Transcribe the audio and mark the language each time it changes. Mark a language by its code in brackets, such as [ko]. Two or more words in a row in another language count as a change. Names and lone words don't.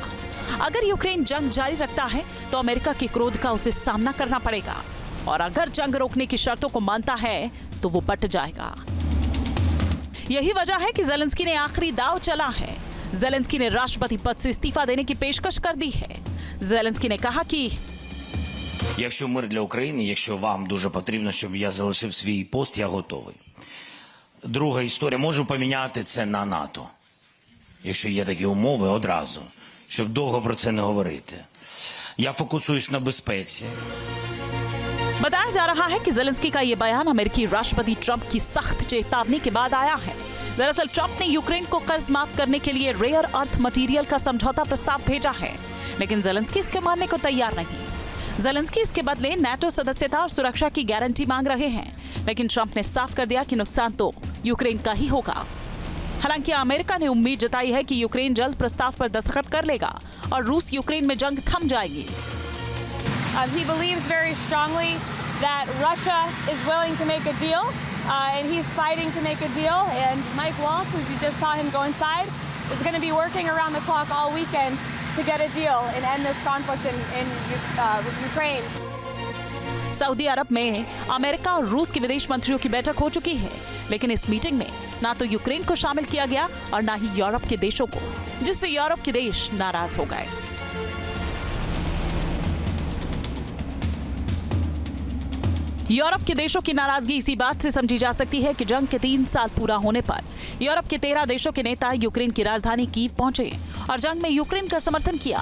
[hi] अगर यूक्रेन जंग जारी रखता है तो अमेरिका के क्रोध का उसे सामना करना पड़ेगा, और अगर जंग रोकने की शर्तों को मानता है तो वो बट जाएगा। यही वजह है कि ज़ेलेंस्की ने आखिरी दांव चला है। ज़ेलेंस्की ने राष्ट्रपति पद से इस्तीफा देने की पेशकश कर दी है। ज़ेलेंस्की ने कहा कि [uk] якщо мир для України, якщо вам дуже потрібно, щоб я залишив свій пост, я готовий. Друга історія, можу поміняти це на НАТО, якщо є такі умови одразу, щоб довго про це не говорити. Я фокусуюсь на безпеці. [hi] बताया जा रहा है कि ज़ेलेंस्की का ये बयान अमेरिकी राष्ट्रपति ट्रंप की सख्त चेतावनी के बाद आया है। दरअसल ट्रंप ने यूक्रेन को कर्ज माफ करने के लिए [en] rare earth material [hi] का समझौता प्रस्ताव भेजा है, लेकिन ज़ेलेंस्की इसके मानने को तैयार नहीं। ज़ेलेंस्की इसके बदले नाटो सदस्यता और सुरक्षा की गारंटी मांग रहे हैं, लेकिन ट्रंप ने साफ कर दिया कि नुकसान तो यूक्रेन का ही होगा। हालांकि अमेरिका ने उम्मीद जताई है कि यूक्रेन जल्द प्रस्ताव पर दस्तखत कर लेगा और रूस यूक्रेन में जंग थम जाएगी। [en] He believes very strongly that Russia is willing to make a deal, and he's fighting to make a deal. And Mike Waltz, who you just saw him go inside, is going to be working around the clock all weekend to get a deal and end this conflict in Ukraine. [hi] सऊदी अरब में अमेरिका और रूस के विदेश मंत्रियों की बैठक हो चुकी है, लेकिन इस मीटिंग में ना तो यूक्रेन को शामिल किया गया और ना ही यूरोप के देशों को, जिससे यूरोप के देश नाराज हो गए। यूरोप के देशों की नाराजगी इसी बात से समझी जा सकती है कि जंग के 3 साल पूरा होने पर यूरोप के 13 देशों के नेता यूक्रेन की राजधानी कीव पहुंचे और जंग में यूक्रेन का समर्थन किया।